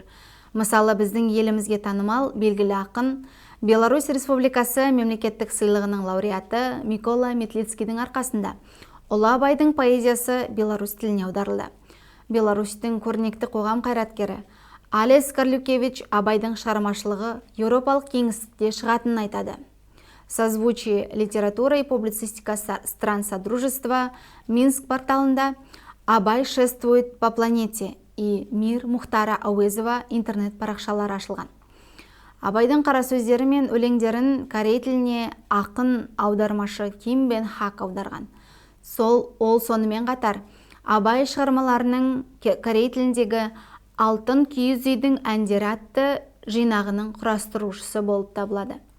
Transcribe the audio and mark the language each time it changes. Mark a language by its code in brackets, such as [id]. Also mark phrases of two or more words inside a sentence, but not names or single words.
[kk] Мысалы, біздің елімізге танымал белгілі ақын Беларусь Республикасы мемлекеттік сыйлығының лауреаты Микола Метлицкийдің арқасында ұлы Абайдың поэзиясы беларусь тіліне аударылды. Беларусьтің көрнекті қоғам қайраткері Алес Карлюкевич Абайдың шығармашылығы Еуропалық кеңістікте шығатынын айтады. Созвучие литература и публицистика стран Содружества Минск порталында Абай шествует по планете и Мир Мұхтара Ауезова интернет парақшалары ашылған. Абайдың қара сөздері мен өлеңдерін корей тіліне ақын аудармашы Ким Бен Хак аударған. Ол сонымен қатар Абай шығармаларының корей тіліндегі Алтын киіз үйдің әндері атты жинағының құрастырушысы болып табылады.